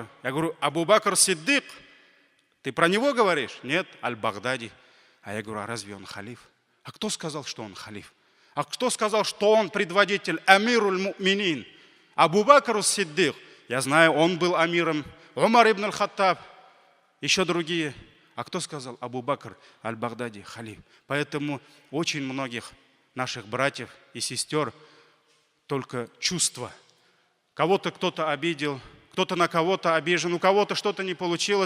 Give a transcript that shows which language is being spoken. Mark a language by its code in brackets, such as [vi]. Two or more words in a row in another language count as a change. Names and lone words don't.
[ru] Я говорю: «Абу Бакр Сиддик. Ты про него говоришь?» «Нет, Аль-Багдади». А я говорю: «А разве он халиф?» «А кто сказал, что он халиф?» «А кто сказал, что он предводитель [ar] أمير المؤمنين?» [ru] «Абу Бакр Сиддик». Я знаю, он был амиром. Умар ибн аль-Хаттаб, еще другие. А кто сказал? Абу Бакр Аль-Багдади, халиф. Поэтому очень многих наших братьев и сестер только чувства. Кого-то кто-то обидел, кто-то на кого-то обижен, у кого-то что-то не получилось.